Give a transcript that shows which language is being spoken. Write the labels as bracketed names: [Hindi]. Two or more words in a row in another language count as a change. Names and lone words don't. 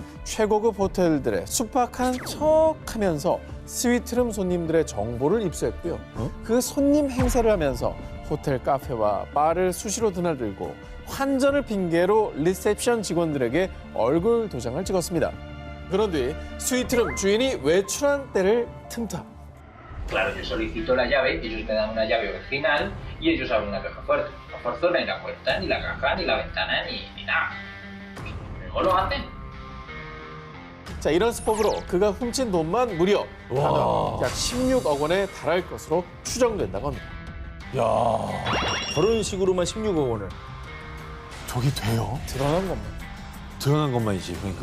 [Korean] 최고급 호텔들의 숙박한 척하면서 스위트룸 손님들의 정보를 입수했고요. 그 손님 행세를 하면서 호텔 카페와 바를 수시로 드나들고 환전을 핑계로 리셉션 직원들에게 얼굴 도장을 찍었습니다. 그런 뒤 스위트룸 주인이 외출한 때를 틈타. [Spanish] Claro, yo solicito la llave, ellos me dan una llave original y ellos abren una caja fuerte. No forzó ni la puerta, ni la caja, ni la ventana, ni nada. Luego lo hacen. [Korean] 자, 이런 수법으로 그가 훔친 돈만 무려 단돈 약 16억 원에 달할 것으로 추정된다고 합니다. 저런 식으로만 16억 원을. 저게 돼요? 드러난 것만. 드러난 것만이지, 그러니까.